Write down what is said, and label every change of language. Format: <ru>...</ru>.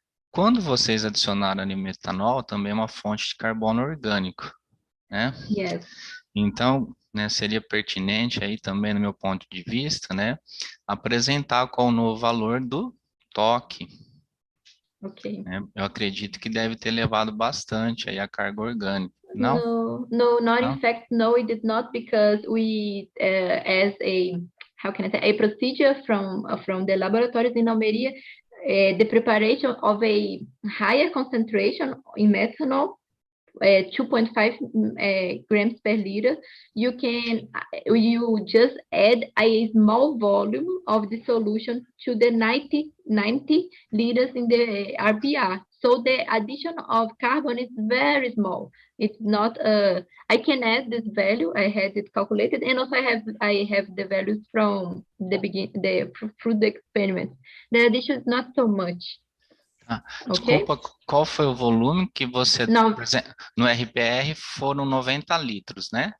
<pt>Quando vocês adicionaram ali metanol, também é uma fonte de carbono orgânico, né?</pt> <en>yes.</en> <pt>Então, né, seria pertinente aí também, no meu ponto de vista, né, apresentar qual o novo valor do toque.</pt> <en>Okay.</en> <pt>Né? Eu acredito que deve ter levado bastante aí a carga orgânica. Não?</pt> <en>No, not</en> <pt>Não?</pt> <en>in fact, no, it did not, because we, as a, how can I say, a procedure from the laboratories in Almeria, the preparation of a higher concentration in methanol, 2.5 grams per liter, you just add a small volume of the solution to the 90 liters in the RPR. So the addition of carbon is very small. It's not, I can add this value, I had it calculated, and also I have the values from the through the experiment. The addition is not so much.</en> <pt>Desculpa, qual foi o volume que você, por exemplo, no RPR foram 90 litros, né?</pt>